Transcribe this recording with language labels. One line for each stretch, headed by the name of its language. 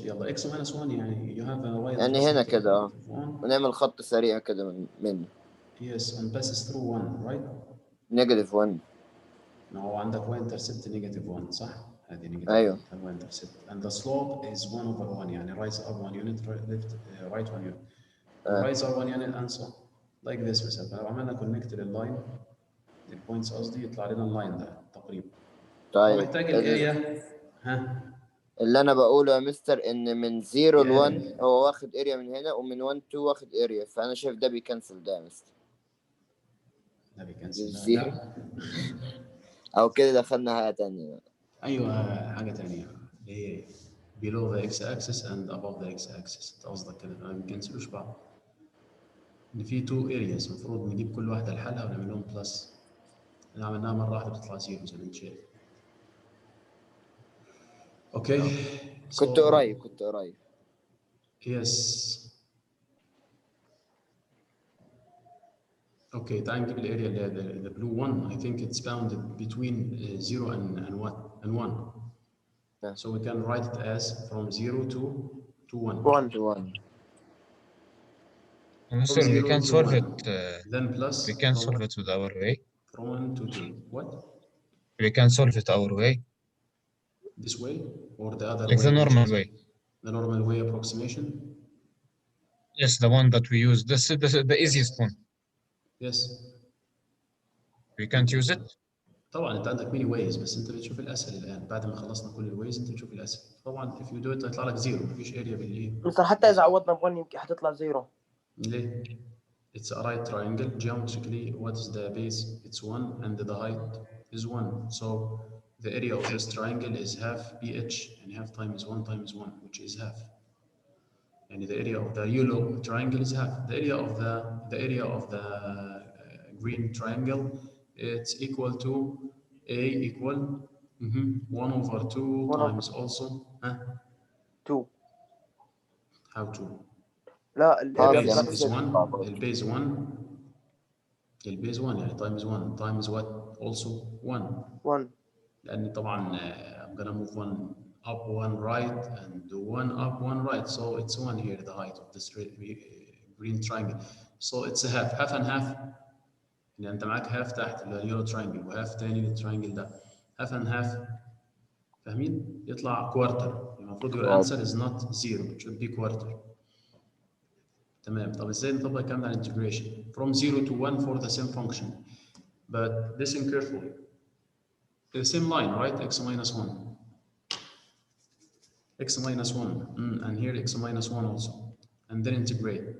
Arabic: يلا اكس ماينس 1 يعني
English: you have a line
Arabic: يعني هنا
English: just
Arabic: كده
English: one.
Arabic: ونعمل خط سريع كده منه.
English: yes and passes through 1 right.
Arabic: نيجاتيف 1. ما هو عندك y intercept نيجاتيف 1 صح؟ هذه نيجاتيف أيوه.
English: 1 y intercept and the slope is 1 over 1 يعني rise up 1 unit left right 1 unit rise up 1 unit and so like this.
Arabic: مثلا لو عملنا كونكت لللاين للبوينتس قصدي يطلع لنا اللاين ده تقريبا. طيب هو محتاج الاريا. ها اللي انا بقوله يا مستر ان من 0 ل 1 هو واخد اريا من هنا ومن 1 2 واخد اريا، فانا شايف ده بيكنسل ده يا مستر. ده بيكنسل ده. او كده دخلنا حاجه تانية. ايوه حاجه تانية اللي هي
English: below the x-axis and above the x-axis.
Arabic: انت قصدك كده ما بيكنسلوش بعض. ان في 2 areas المفروض نجيب كل واحده لحالها ونعمل لهم بلس. اللي عملناها مره واحده بتطلع 0 زي ما انت شايف.
English: okay
Arabic: كنت قريب. يس اوكي تعال نجيب الاريا اللي هي
English: the blue one. I think it's bounded between 0 and 1. So we can write it as from 0 to 1. to 1. So we can solve it. Then plus. We can solve it with our way. From 1 to 2. What? We can solve it our way. This way or the other like way? The normal way. The normal way approximation. Yes, the one that we use. This is the easiest one. Yes. We can't use it.
Arabic: طبعا انت عندك many ways بس انت بتشوف الاسهل الان بعد ما خلصنا كل الويز انت بتشوف الاسهل. طبعا
English: if you do it
Arabic: هيطلع لك 0 مفيش اريا بالايه. مستر حتى اذا عوضنا ب1 يمكن حتطلع 0. ليه؟
English: It's a right triangle. Geometrically, what is the base? It's 1 and the height is 1. So the area of this triangle is half BH and half times 1 times 1 which is half. And the area of the yellow triangle is half. The area of the green triangle, it's equal to A equal 1 over 2 times also 2. How 2?
Arabic: لا البيز 1 يعني
English: times 1 times what also 1 لأن طبعا I'm gonna move 1 up 1 right and 1 up 1 right, so it's 1 here the height of this green triangle. So it's a half and half.
Arabic: يعني أنت معاك half تحت اللي هو yellow triangle وهاف تاني للتراينجل ده
English: half and half.
Arabic: فاهمين؟ يطلع quarter.
English: المفروض your answer is not 0, it should be quarter.
Arabic: تمام. طب ازاي نطبق الكلام ده على integration
English: from 0 to 1 for the same function? But listen carefully. The same line, right? X minus 1. X minus 1. And here x minus 1 also. And then integrate.